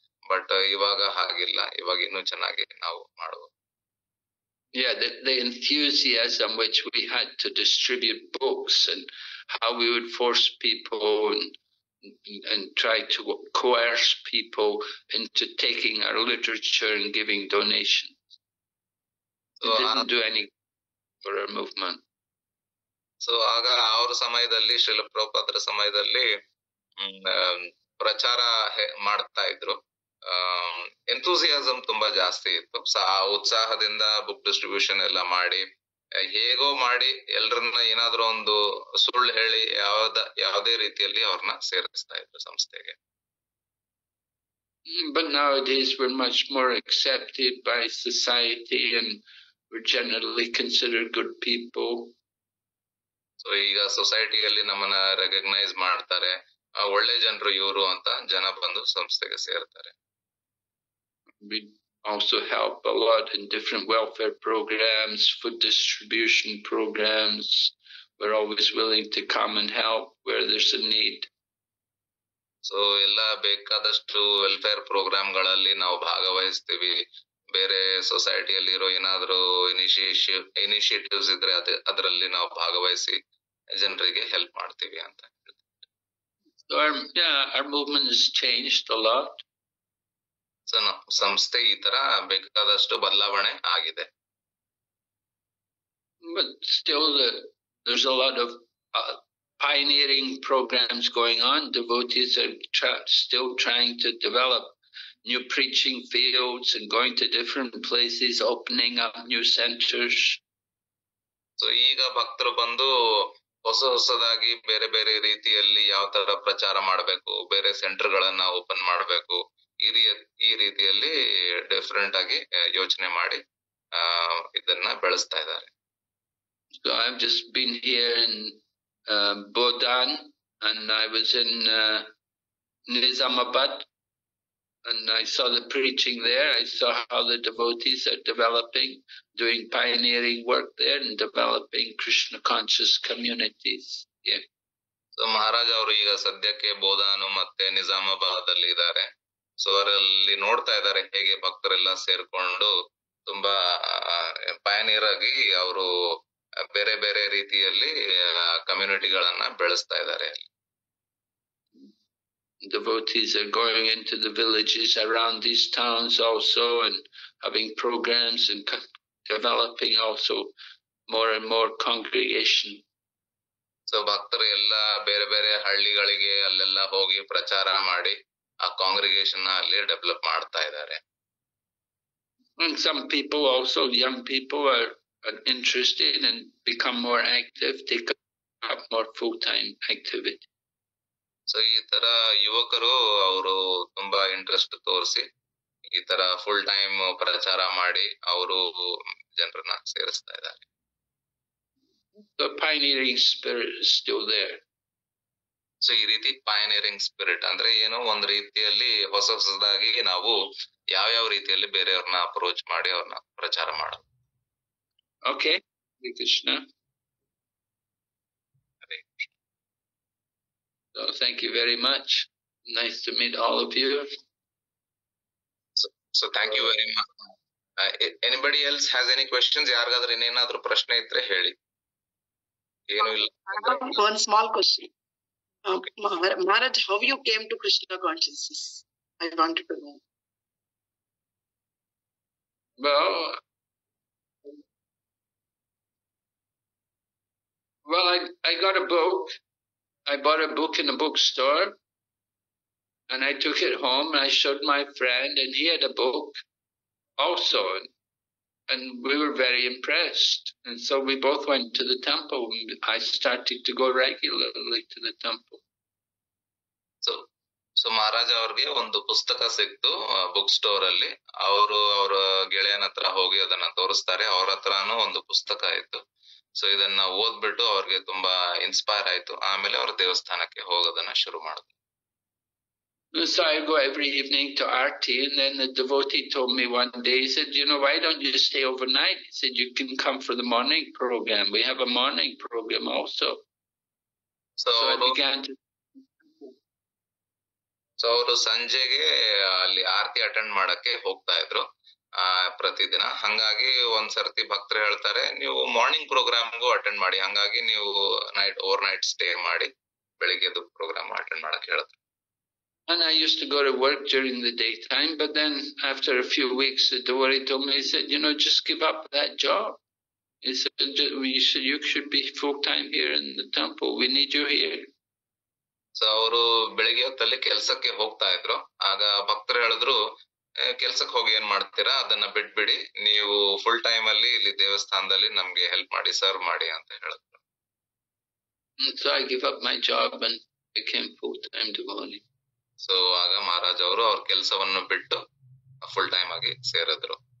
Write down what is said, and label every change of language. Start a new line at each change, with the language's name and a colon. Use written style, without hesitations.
Kannada: But ಇವಾಗ ಹಾಗಿಲ್ಲ, ಇವಾಗ ಇನ್ನೂ ಚೆನ್ನಾಗಿ ನಾವು ಮಾಡುವ.
English: Yeah, the enthusiasm which we had to distribute books and how we would force people and try to coerce people into taking our literature and giving donations. It didn't do any for our movement.
Kannada: So ಆಗ ಅವ್ರ ಸಮಯದಲ್ಲಿ ಶ್ರೀಲ ಪ್ರಭುಪಾದರ ಸಮಯದಲ್ಲಿ ಪ್ರಚಾರ ಮಾಡ್ತಾ ಇದ್ರು. Enthusiasm ತುಂಬಾ ಜಾಸ್ತಿ ಇತ್ತು. ಆ ಉತ್ಸಾಹದಿಂದ ಬುಕ್ ಡಿಸ್ಟ್ರಿಬ್ಯೂಷನ್ ಎಲ್ಲ ಮಾಡಿ, ಹೇಗೋ ಮಾಡಿ ಎಲ್ರನ್ನ ಏನಾದ್ರೂ ಒಂದು ಸುಳ್ಳು ಹೇಳಿ ಯಾವುದೇ ರೀತಿಯಲ್ಲಿ ಅವ್ರನ್ನ ಸೇರಿಸ್ತಾ ಇದ್ರು ಸಂಸ್ಥೆಗೆ.
English: But nowadays we're much more accepted by society and we're generally considered good people.
Kannada: So ಈಗ ಸೊಸೈಟಿಯಲ್ಲಿ ನಮ್ಮನ್ನ ರೆಕಗ್ನೈಸ್ ಮಾಡ್ತಾರೆ, ಒಳ್ಳೆ ಜನರು ಇವರು ಅಂತ ಜನ ಬಂದು ಸಂಸ್ಥೆಗೆ ಸೇರ್ತಾರೆ.
English: We also help a lot in different welfare programs, food distribution programs. We're always willing to come and help where there's a need.
Kannada: So ಎಲ್ಲ ಬೇಕಾದಷ್ಟು ವೆಲ್ಫೇರ್ ಪ್ರೋಗ್ರಾಮ್ಗಳಲ್ಲಿ ನಾವು ಭಾಗವಹಿಸ್ತೀವಿ. ಬೇರೆ ಸೊಸೈಟಿಯಲ್ಲಿ ಇರೋ ಏನಾದ್ರು ಇನಿಷಿಯೇಟಿವ್ಸ್ ಇದ್ರೆ ಅದರಲ್ಲಿ ನಾವು ಭಾಗವಹಿಸಿ ಜನರಿಗೆ ಹೆಲ್ಪ್ ಮಾಡ್ತೀವಿ ಅಂತ.
English: So our movement has changed a lot.
Kannada: So ಸಂಸ್ಥೆ ಈ ತರ ಬೇಕಾದಷ್ಟು ಬದಲಾವಣೆ ಆಗಿದೆ.
English: But still there's a lot of pioneering programs going on. Devotees are still trying to develop new preaching fields and going to different places, opening up new centers.
Kannada: So ಈಗ ಭಕ್ತರು ಬಂದು ಹೊಸದಾಗಿ ಬೇರೆ ಬೇರೆ ರೀತಿಯಲ್ಲಿ ಯಾವ ತರ ಪ್ರಚಾರ ಮಾಡಬೇಕು, ಬೇರೆ ಸೆಂಟರ್ ಗಳನ್ನ ಓಪನ್ ಮಾಡಬೇಕು, ಈ ರೀತಿಯಲ್ಲಿ ಡಿಫರೆಂಟ್ ಆಗಿ ಯೋಚನೆ ಮಾಡಿ ಇದನ್ನ ಬೆಳೆಸ್ತಾ ಇದ್ದಾರೆ.
English: So I've just been here in Bodan, and I was in Nizamabad, and I saw the preaching there. I saw how the devotees are developing, doing pioneering work there and developing Krishna conscious communities. Yeah.
Kannada: So Maharaj ಅವರು ಈಗ ಸದ್ಯಕ್ಕೆ ಬೋಧಾನು ಮತ್ತೆ ನಿಜಾಮಾಬಾದ್ ಅಲ್ಲಿ ಇದ್ದಾರೆ. So ಅವರಲ್ಲಿ ನೋಡ್ತಾ ಇದ್ದಾರೆ ಹೇಗೆ ಭಕ್ತರೆಲ್ಲ ಸೇರ್ಕೊಂಡು ತುಂಬಾ ಪಯನೀರ್ ಆಗಿ ಅವರು ಬೇರೆ ಬೇರೆ ರೀತಿಯಲ್ಲಿ ಕಮ್ಯುನಿಟಿಗಳನ್ನ ಬೆಳೆಸ್ತಾ ಇದ್ದಾರೆ.
English: Devotees are going into the villages around these towns also and having programs and developing also more and more congregation.
Kannada: So ಭಕ್ತರು ಎಲ್ಲ ಬೇರೆ ಬೇರೆ ಹಳ್ಳಿಗಳಿಗೆ ಅಲ್ಲೆಲ್ಲ ಹೋಗಿ ಪ್ರಚಾರ ಮಾಡಿ ಆ ಕಾಂಗ್ರಿಗೇಷನ್ ಅಲ್ಲಿ ಡೆವಲಪ್ ಮಾಡ್ತಾ ಇದ್ದಾರೆ.
English: And some people also, young people are interested and become more active, take up more full-time activity.
Kannada: So ಈ ತರ ಯುವಕರು ಅವರು ತುಂಬಾ ಇಂಟ್ರೆಸ್ಟ್ ತೋರಿಸಿ ಈ ತರ ಫುಲ್ ಟೈಮ್ ಪ್ರಚಾರ ಮಾಡಿ ಅವರು ಜನರನ್ನ ಸೇರಿಸ್ತಾ ಇದ್ದಾರೆ.
English: The pioneering spirit is still there.
Kannada: So ಈ ರೀತಿ ಪಯನೀರಿಂಗ್ ಸ್ಪಿರಿಟ್ ಅಂದ್ರೆ ಏನೋ ಒಂದ್ ರೀತಿಯಲ್ಲಿ ಹೊಸದಾಗಿ ನಾವು ಯಾವ ರೀತಿಯಲ್ಲಿ ಬೇರೆಯವ್ರನ್ನ ಅಪ್ರೋಚ್ ಮಾಡಿ ಅವ್ರನ್ನ ಪ್ರಚಾರ ಮಾಡೋದು.
English: Okay, Hare Krishna. So thank you very much. Nice to meet all of you. So thank you very much. Anybody else has any questions?
Kannada: ಯಾರಿಗಾದ್ರೂ ಇನ್ನೇನಾದ್ರೂ ಪ್ರಶ್ನೆ ಇದ್ರೆ ಹೇಳಿ. ಏನು ಇಲ್ಲ.
English: One small question. Maharaj, how you came to Krishna consciousness? I wanted to know. Well, I got a book. I bought a book in a bookstore, and I took it home, and I showed my friend, and he had a book also, and we were very impressed. And so we both went to the temple. I started to go regularly to the temple.
Kannada: So ಮಹಾರಾಜ ಅವ್ರಿಗೆ ಒಂದು ಪುಸ್ತಕ ಸಿಕ್ತು book store ಅಲ್ಲಿ. ಅವರು ಅವರ ಗೆಳೆಯನ ಹತ್ರ ಹೋಗಿ ಅದನ್ನ ತೋರಿಸ್ತಾರೆ. ಅವ್ರ ಹತ್ರನೂ ಒಂದು ಪುಸ್ತಕ ಇತ್ತು. ಸೊ ಇದನ್ನ ಓದ್ಬಿಟ್ಟು ಅವ್ರಿಗೆ ತುಂಬಾ ಇನ್ಸ್ಪೈರ್ ಆಯ್ತು. ಆಮೇಲೆ ಅವ್ರ ದೇವಸ್ಥಾನಕ್ಕೆ ಹೋಗೋದನ್ನ ಶುರು ಮಾಡಿದ್ರು.
English: So I go every evening to Aarti, and then the devotee told me one day, he said, why don't you stay overnight? He said, you can come for the morning program. We have a morning program also. So I began to...
Kannada: so ಅವರು ಸಂಜೆಗೆ ಅಲ್ಲಿ ಆರತಿ attend ಮಾಡಕ್ಕೆ ಹೋಗ್ತಾ ಇದ್ರು ಪ್ರತಿದಿನ. ಹಂಗಾಗಿ ಒಂದ್ಸರ್ತಿ ಭಕ್ತರು ಹೇಳ್ತಾರೆ, ನೀವು ಮಾರ್ನಿಂಗ್ ಪ್ರೋಗ್ರಾಮ್ಗೂ ಅಟೆಂಡ್ ಮಾಡಿ, ಹಂಗಾಗಿ ನೀವು ಓವರ್ ನೈಟ್ ಸ್ಟೇ ಮಾಡಿ ಬೆಳಿಗ್ಗೆದು ಪ್ರೋಗ್ರಾಮ್ ಅಟೆಂಡ್ ಮಾಡಕ್ ಹೇಳಿದ್ರು.
English: And I used to go to work during the daytime, but then after a few weeks, the devotee told me, he said, just give up that job. He said, you should be full-time here in the temple. We need you here.
Kannada: So ಅವರು ಬೆಳಿಗ್ಗೆ ಹೊತ್ತಲ್ಲಿ ಕೆಲ್ಸಕ್ಕೆ ಹೋಗ್ತಾ ಇದ್ರು. ಆಗ ಭಕ್ತರು ಹೇಳಿದ್ರು, ಕೆಲ್ಸಕ್ಕೆ ಹೋಗಿ ಏನ್ ಮಾಡ್ತೀರಾ, ಅದನ್ನ ಬಿಟ್ಬಿಡಿ, ನೀವು ಫುಲ್ ಟೈಮ್ ಅಲ್ಲಿ ಇಲ್ಲಿ ದೇವಸ್ಥಾನದಲ್ಲಿ ನಮ್ಗೆ ಹೆಲ್ಪ್ ಮಾಡಿ, ಸರ್ವ್ ಮಾಡಿ ಅಂತ ಹೇಳಿದ್ರು.
English: So I give up my job and became full-time devotee.
Kannada: So ಆಗ ಮಹಾರಾಜ್ ಅವರು ಅವ್ರ ಕೆಲಸವನ್ನು ಬಿಟ್ಟು ಫುಲ್ ಟೈಮ್ ಆಗಿ ಸೇರಿದ್ರು.